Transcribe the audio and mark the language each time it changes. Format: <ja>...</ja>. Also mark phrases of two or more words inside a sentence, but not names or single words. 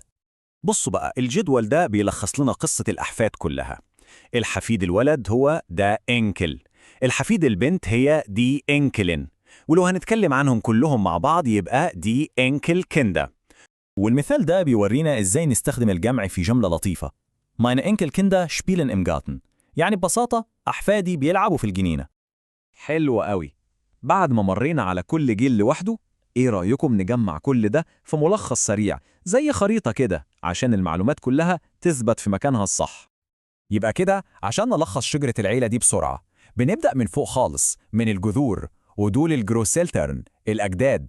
<ar>بصوا بقى، الجدول ده بيلخص لنا قصة الأحفاد كلها. الحفيد الولد هو ده إنكل، الحفيد البنت هي دي إنكلين، ولو هنتكلم عنهم كلهم مع بعض يبقى دي إنكل كيندا. والمثال ده بيورينا إزاي نستخدم الجمع في جملة لطيفة.</ar> <de>Meine Enkelkinder spielen im Garten.</de> <ar>يعني ببساطة أحفادي بيلعبوا في الجنينة. حلو قوي. بعد ما مرينا على كل جيل لوحده، إيه رأيكم نجمع كل ده في ملخص سريع زي خريطة كده، عشان المعلومات كلها تثبت في مكانها الصح. يبقى كده عشان نلخص شجرة العيلة دي بسرعة، بنبدأ من فوق خالص، من الجذور، ودول الجروسيلترن الأجداد.</ar>